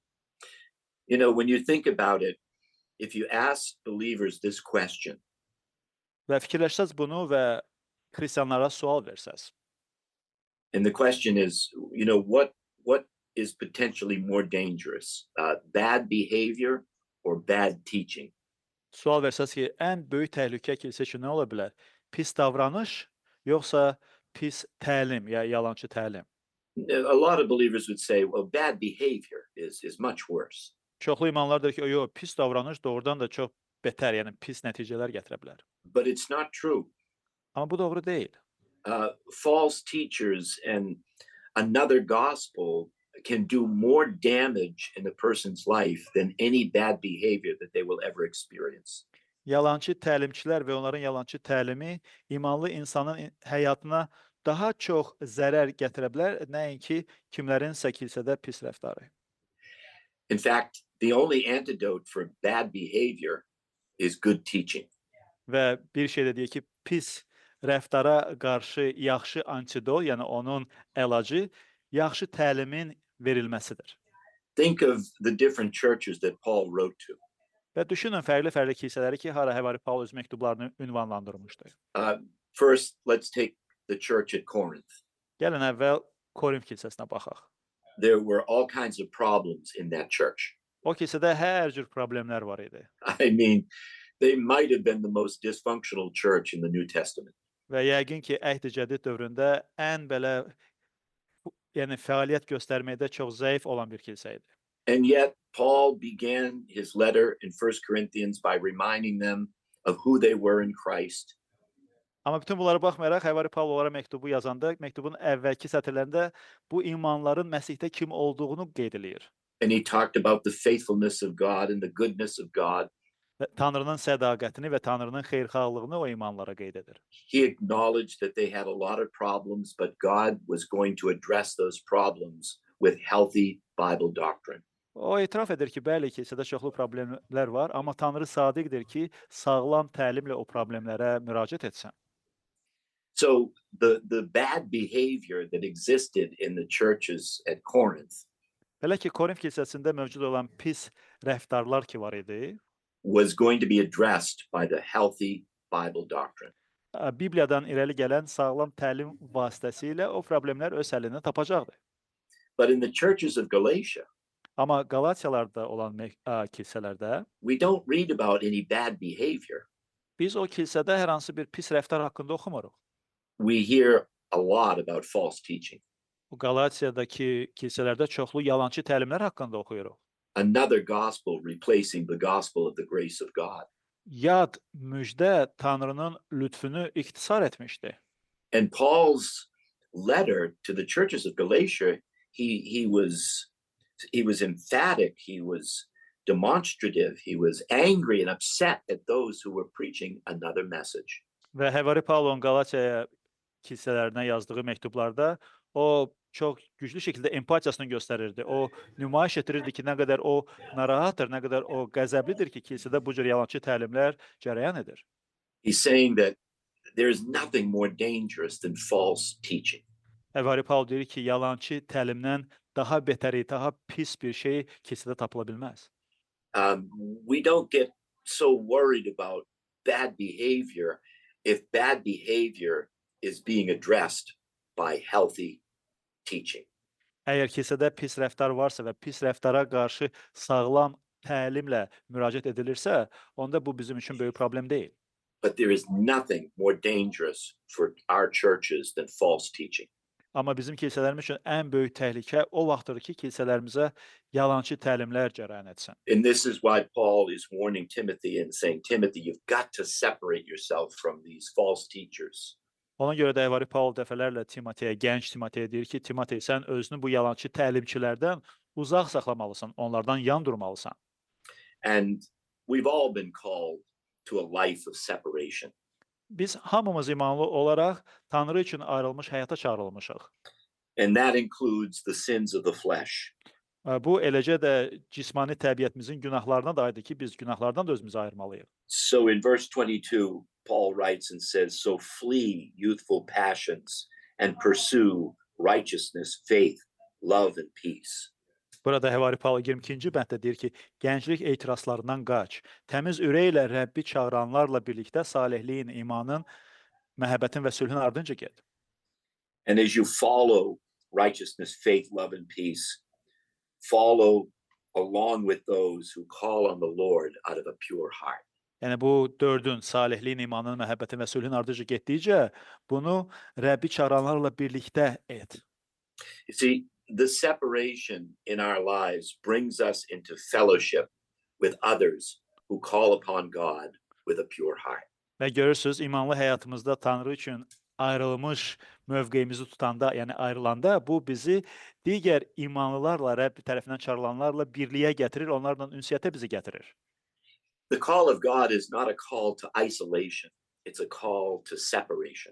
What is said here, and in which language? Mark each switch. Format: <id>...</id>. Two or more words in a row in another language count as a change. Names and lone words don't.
<en>You know, when you think about it, if you ask believers this question,</en> <az>Və fikirləşsəz bunu və xristianlara sual versəz.</az> <en>and the question is, you know, what is potentially more dangerous, bad behavior or bad teaching?</en> <az>Sual versəz ki, ən böyük təhlükə kilsə üçün nə ola bilər? Pis davranış, yoxsa pis təlim, ya yalançı təlim?</az> <en>A lot of believers would say, well, bad behavior is much worse.</en> <az>Çoxlu imanlar deyir ki, yox, pis davranış doğrudan da çox betər, yəni pis nəticələr gətirə bilər.</az> <en>But it's not true.</en> <az>Amma bu doğru deyil.</az> <en>False teachers and another gospel can do more damage in a person's life than any bad behavior that they will ever experience.</en> <az>Yalançı təlimçilər və onların yalançı təlimi imanlı insanın həyatına daha çox zərər gətirə bilər, nəinki kimlərinsə kilsədə pis rəftarı.</az> <en>In fact, the only antidote for bad behavior is good teaching.</en> <az>Və bir şey də deyək ki, pis rəftara qarşı yaxşı antidot, yəni onun əlacı yaxşı təlimin verilməsidir.</az> <en>Think of the different churches that Paul wrote to.</en> <az>Və düşünün fərqli-fərqli kilsələri ki, hara həvari Paul öz məktublarını ünvanlandırmışdı.</az> <en>First, let's take the church at Corinth.</en> <az>Gəlin əvvəl Korint kilsəsinə baxaq.</az> <en>There were all kinds of problems in that church.</en> <az>O kilsədə hər cür problemlər var idi.</az> <en>I mean, they might have been the most dysfunctional church in the New Testament.</en> <az>Və yəqin ki, Əhd-i-Cədid dövründə ən belə yəni fəaliyyət göstərməkdə çox zəif olan bir kilsə idi.</az> <en>And yet, Paul began his letter in 1 Corinthians by reminding them of who they were in Christ.</en> <az>Amma bütün bunlara baxmayaraq, həvari Paul onlara məktubu yazanda, məktubun əvvəlki sətirlərində bu imanların Məsihdə kim olduğunu qeyd edir.</az> <en>And he talked about the faithfulness of God and the goodness of God.</en> <az>Və Tanrının sədaqətini və Tanrının xeyirxahlığını o imanlara qeyd edir.</az> <en>He acknowledged that they had a lot of problems, but God was going to address those problems with healthy Bible doctrine.</en> <az>O etiraf edir ki, bəli, kilsədə çoxlu problemlər var, amma Tanrı sadiqdir ki, sağlam təlimlə o problemlərə müraciət etsin.</az> <en>So the bad behavior that existed in the churches at Corinth</en> <az>Belə ki, Korint kilsəsində mövcud olan pis rəftarlar ki var idi,</az> <en>was going to be addressed by the healthy Bible doctrine.</en> <az>Bibliyadan irəli gələn sağlam təlim vasitəsilə o problemlər öz həllini tapacaqdır.</az> <en>But in the churches of Galatia,</en> <az>Amma Qalatiyalarda olan kilsələrdə</az> <en>we don't read about any bad behavior.</en> <az>biz o kilsədə hər hansı bir pis rəftar haqqında oxumuruq.</az> <en>We hear a lot about false teaching.</en> <az>Bu Qalatiyadakı kilsələrdə çoxlu yalançı təlimlər haqqında oxuyuruq.</az> <en>Another gospel replacing the gospel of the grace of God.</en> <az>Yad müjdə Tanrının lütfünü ixtisar etmişdi.</az> <en>And Paul's letter to the churches of Galatia, he was emphatic, he was demonstrative, he was angry and upset at those who were preaching another message.</en> <az>Və Həvari Paulun Qalatiyaya kilsələrinə yazdığı məktublarda o çox güclü şəkildə empatiyasını göstərirdi. O nümayiş etdirirdi ki, nə qədər o narahatdır, nə qədər o qəzəblidir ki, kilsədə bu cür yalançı təlimlər cərəyan edir.</az> <en>He's saying that there is nothing more dangerous than false teaching.</en> <az>Həvari Paul deyir ki, yalançı təlimdən daha betəri, daha pis bir şey kilsədə tapıla bilməz.</az> <en>We don't get so worried about bad behavior if bad behavior is being addressed by healthy teaching.</en> <az>Əgər kilsədə pis rəftar varsa və pis rəftara qarşı sağlam təlimlə müraciət edilirsə, onda bu bizim üçün böyük problem deyil.</az> <en>But there is nothing more dangerous for our churches than false teaching.</en> <az>Amma bizim kilsələrimiz üçün ən böyük təhlükə o vaxtdır ki, kilsələrimizə yalançı təlimlər cərəyan etsin.</az> <en>And this is why Paul is warning Timothy and saying, Timothy, you've got to separate yourself from these false teachers.</en> <az>Ona görə də Həvari Paul dəfələrlə Timoteyə, gənc Timoteyə deyir ki, Timotey, sən özünü bu yalançı təlimçilərdən uzaq saxlamalısan, onlardan yan durmalısan.</az> <en>And we've all been called to a life of separation.</en> <az>Biz hamımız imanlı olaraq Tanrı üçün ayrılmış həyata çağırılmışıq.</az> <en>And that includes the sins of the flesh.</en> <az>Bu eləcə də cismani təbiətimizin günahlarına da aiddir ki, biz günahlardan da özümüzü ayırmalıyıq.</az> <en>So in verse 22, Paul writes and says, so flee youthful passions and pursue righteousness, faith, love and peace.</en> <az>Burada Həvari Paul 22-ci bənddə deyir ki, gənclik etirazlarından qaç, təmiz ürəklə Rəbbi çağıranlarla birlikdə salihliyin, imanın, məhəbbətin və sülhün ardınca get.</az> <en>And as you follow righteousness, faith, love and peace, follow along with those who call on the Lord out of a pure heart.</en> <az>Yəni bu dördün, salihliyin, imanın, məhəbbətin və sülhün ardınca getdikcə bunu Rəbbi çağıranlarla birlikdə et.</az> <en>You see, the separation in our lives brings us into fellowship with others who call upon God with a pure heart.</en> <az>Və görürsüz, imanlı həyatımızda Tanrı üçün ayrılmış mövqeyimizi tutanda, yəni ayrılanda bu bizi digər imanlılarla, Rəbbi tərəfindən çağrılanlarla birliyə gətirir, onlarla ünsiyyətə bizi gətirir.</az> <en>The call of God is not a call to isolation, it's a call to separation.</en>